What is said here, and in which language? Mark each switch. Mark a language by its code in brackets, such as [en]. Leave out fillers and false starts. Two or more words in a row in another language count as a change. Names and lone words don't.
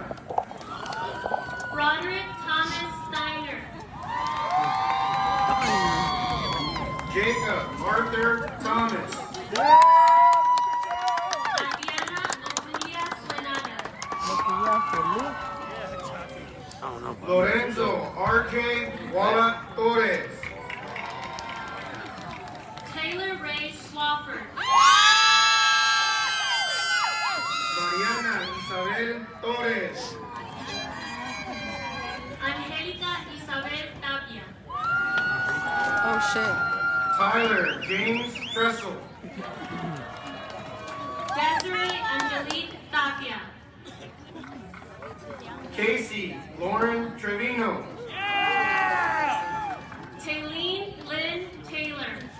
[en] Roderick Thomas Steiner. Jacob Arthur Thomas. Adriana Antonia Suenada. I don't know. Lorenzo RJ Walla Torres. Taylor Ray Swafford. Mariana Isabel Torres. Angelica Isabel Tapia. Oh shit. Tyler James Tressel. Desiree Angelique Tapia. Casey Lauren Trevino. Taylene Lynn Taylor.